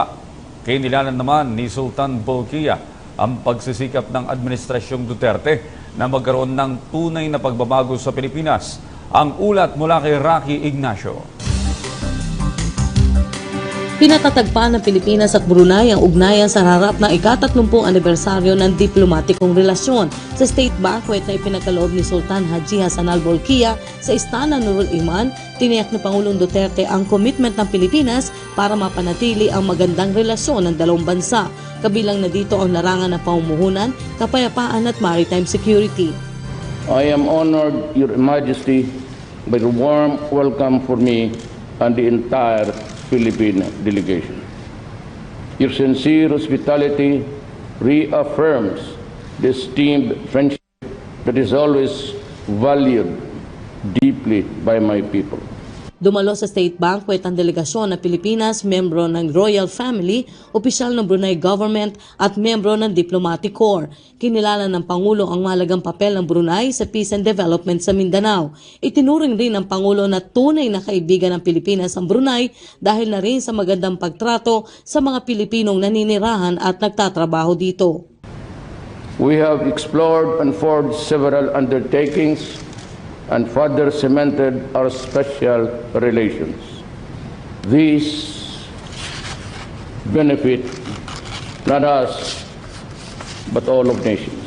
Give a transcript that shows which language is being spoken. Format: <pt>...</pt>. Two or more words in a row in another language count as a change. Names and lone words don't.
<tl>Kinilalan naman ni Sultan Bolkiah ang pagsisikap ng Administrasyong Duterte na magkaroon ng tunay na pagbabago sa Pilipinas. Ang ulat mula kay Rocky Ignacio. Pinatatagpan ng Pilipinas at Brunei ang ugnayan sa harap ng ika-30 anibersaryo ng diplomatikong relasyon. Sa</tl> <en>state banquet</en> <tl>na ipinagkaloob ni Sultan Haji Hassanal Bolkiah sa Istana Nurul Iman, tiniyak ni Pangulong Duterte ang commitment ng Pilipinas para mapanatili ang magandang relasyon ng dalawang bansa. Kabilang na dito ang larangan ng pamumuhunan, kapayapaan at</tl> <en>maritime security. I am honored, Your Majesty, by the warm welcome for me and the entire Philippine delegation. Your sincere hospitality reaffirms the esteemed friendship that is always valued deeply by my people.</en> <tl>Dumalo sa</tl> <en>state banquet</en> <tl>ang delegasyon ng Pilipinas, membro ng</tl> <en>Royal Family,</en> <tl>opisyal ng Brunei Government at membro ng Diplomatic Corps. Kinilala ng Pangulo ang mahalagang papel ng Brunei sa</tl> <en>peace and development</en> <tl>sa Mindanao. Itinuring rin ng Pangulo na tunay na kaibigan ng Pilipinas ang Brunei dahil na rin sa magandang pagtrato sa mga Pilipinong naninirahan at nagtatrabaho dito.</tl> <en>We have explored and forged several undertakings and further cemented our special relations. These benefit not us, but all of nations.</en>